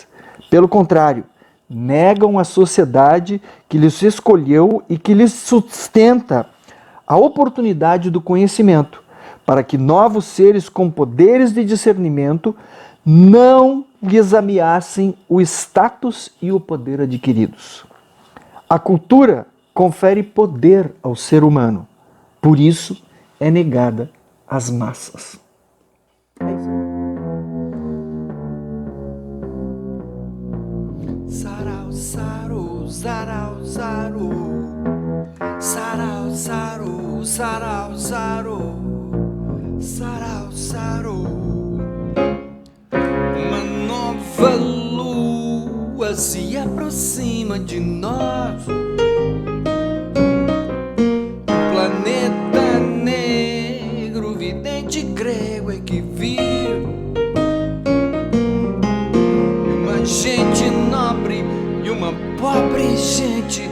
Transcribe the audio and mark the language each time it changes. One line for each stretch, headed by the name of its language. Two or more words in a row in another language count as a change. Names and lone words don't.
Portuguese: Pelo contrário, negam a sociedade que lhes escolheu e que lhes sustenta a oportunidade do conhecimento, para que novos seres com poderes de discernimento não lhes ameacem o status e o poder adquiridos. A cultura confere poder ao ser humano, por isso é negada às massas. Sarau, saru, sarau, saru, sarau, saru, sarau, saru, sarau, saru. Uma nova lua se aproxima de nós. Planeta negro, vidente grego é que viu gente nobre e uma pobre gente.